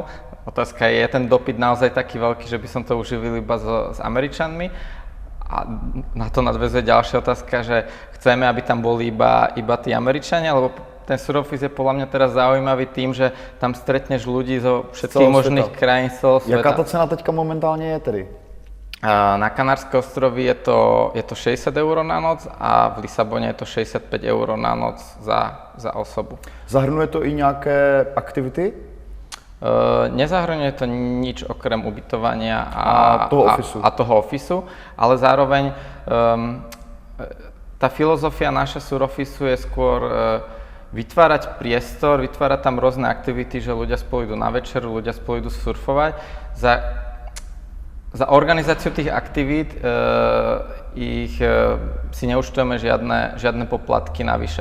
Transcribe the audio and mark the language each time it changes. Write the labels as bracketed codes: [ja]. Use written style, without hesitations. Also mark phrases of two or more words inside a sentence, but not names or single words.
[sk] Otázka je ten dopyt naozaj taký veľký, že by som to uživil iba s Američanmi? A na to nadväzuje ďalšia otázka, že chceme, aby tam boli iba tí Američania, lebo ten suroffice je podľa mňa teraz zaujímavý tým, že tam stretneš ľudí zo všetkých možných krajín celého sveta. [cs] Jaká ta cena teďka momentálně je tedy? [sk] Na Kanárske ostrovy je to 60 € na noc a v Lisabone je to 65 € na noc za osobu. [cs] Zahrnuje to i nějaké aktivity? [sk] Nezahrňuje to nič okrem ubytovania a toho ofisu, ale zároveň tá filozofia naša suroffice je skôr vytvárať priestor, vytvárať tam rôzne aktivity, že ľudia spolu idú na večeru, ľudia spolu idú surfovať za organizáciu tých aktivít si neúčtujeme žiadne poplatky navyše.